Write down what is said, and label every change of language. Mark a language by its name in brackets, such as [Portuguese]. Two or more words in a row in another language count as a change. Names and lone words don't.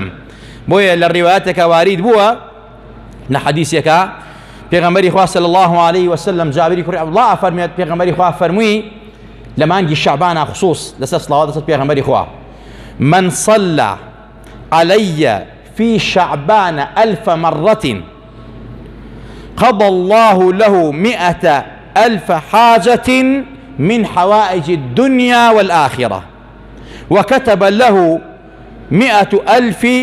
[Central Kurdish] بۆیە لە ڕیوایەتێکە وارید بووە لە حەدیثێکە پێغەمبەری خوا [Arabic] صلی الله عليه وسلم [Central Kurdish] جابری کوڕی عەبدوڵڵاه ئەفەرمێت پێغەمبەری خوا فەرمووی لە مانگی شەعبانە خصوص لەسەر سڵاوات لەسەر پێغەمبەری خوا [Arabic] من صلى علي في شعبان 1000 مرة قضى الله له 100,000 حاجة من حوائج الدنيا والآخرة وكتب له 100,000